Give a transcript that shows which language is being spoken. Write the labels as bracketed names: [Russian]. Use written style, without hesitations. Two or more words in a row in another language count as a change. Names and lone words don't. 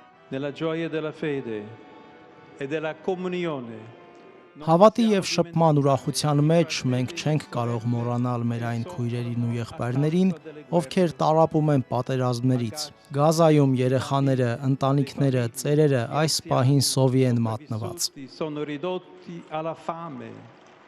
[Italian] nella gioia della fede e della comunione. [Armenian] Հավատի եւ շփման ուրախության մեջ մենք չենք կարող մոռանալ մեր այն քույրերին ու եղբայրներին, ովքեր տառապում են պատերազմներից։ Գազայում երեխաները, ընտանիքները, ծերերը այս պահին սովի են մատնված։ [Italian] Sono ridotti alla fame.